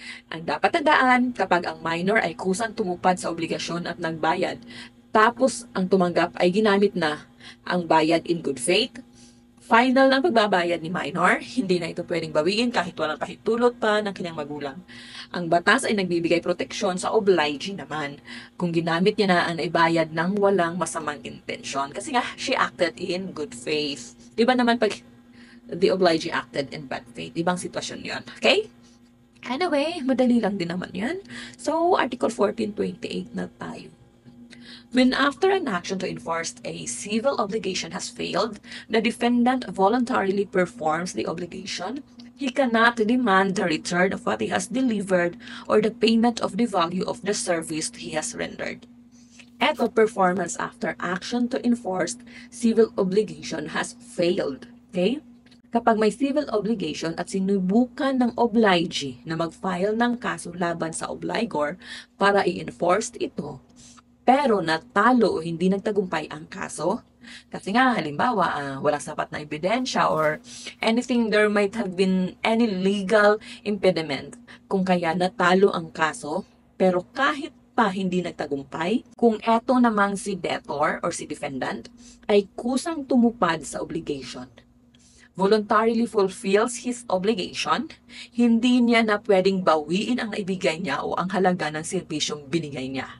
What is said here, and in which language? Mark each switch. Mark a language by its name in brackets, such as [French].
[Filipino] Ang dapat tandaan, kapag ang minor ay kusang tumupad sa obligasyon at nagbayad, tapos ang tumanggap ay ginamit na ang bayad [English] in good faith, [Filipino] final ng pagbabayad ni minor, hindi na ito pwedeng bawiin kahit walang pahintulot pa ng kanyang magulang. Ang batas ay nagbibigay proteksyon sa obligee naman kung ginamit niya na ang ibayad ng walang masamang intensyon. [English] Kasi nga, she acted in good faith. [Filipino] Diba naman pag [English] the obligee acted in bad faith? [Filipino] Ibang sitwasyon yon. Okay? Anyway, madali lang din naman yan. So, Article 1428 na tayo. [English] When after an action to enforce a civil obligation has failed, the defendant voluntarily performs the obligation, he cannot demand the return of what he has delivered or the payment of the value of the service he has rendered. Eto, performance after action to enforce civil obligation has failed. Okay? [Filipino] Kapag may civil obligation at sinubukan ng obligee na mag-file ng kaso laban sa obligor para i-enforce ito, pero natalo o hindi nagtagumpay ang kaso, kasi nga halimbawa walang sapat na ebidensya or anything, [English] there might have been any legal impediment [Filipino] kung kaya natalo ang kaso, pero kahit pa hindi nagtagumpay, kung eto namang si debtor or si defendant ay kusang tumupad sa obligation, [English] voluntarily fulfills his obligation, [Filipino] hindi niya na pwedeng bawiin ang naibigay niya o ang halaga ng serbisyong binigay niya.